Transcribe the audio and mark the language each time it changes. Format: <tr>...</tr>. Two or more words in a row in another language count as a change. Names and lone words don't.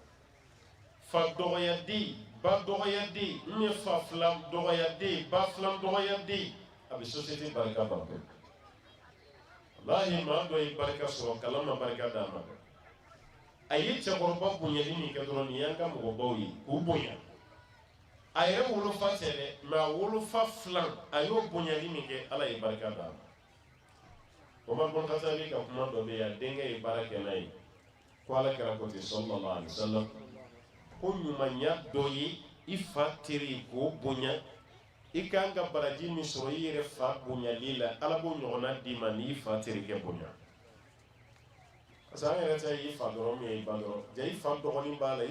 <bm>fa dɔgɔya den ba dɔgɔya den n ye fa fila dɔgɔya den ba fila dɔgɔya den a bɛ société barika ban pewu wallahi maa dɔ ye barika sɔrɔ kalan ma barika d'a ma dɛ a ye cɛkɔrɔba bonyali min kɛ dɔrɔn nin y'an ka mɔgɔbaw ye k'u bonya a yɛrɛ wolofa tɛ dɛ mɛ a wolofa filan a y'o bonyali min kɛ ala ye barika d'a ma Omar bin Khattab ka kuma dɔ bɛ yen a denkɛ ye baara kɛ n'a ye ko ala kɛra ko ten</bm> <ar>صلى الله عليه وسلم</ar> <bm>ko ɲumanya dɔ ye i fa teri k'o bonya i kan ka baraji min sɔrɔ i yɛrɛ fa bonyali la ala b'o ɲɔgɔnna d'i ma n'i fa terikɛ bonya</bm> <fr>parce que</fr> <bm>an yɛrɛ tɛ i fa dɔrɔn min ye i ba dɔrɔn ja i fa dɔgɔnin b'a la i</bm>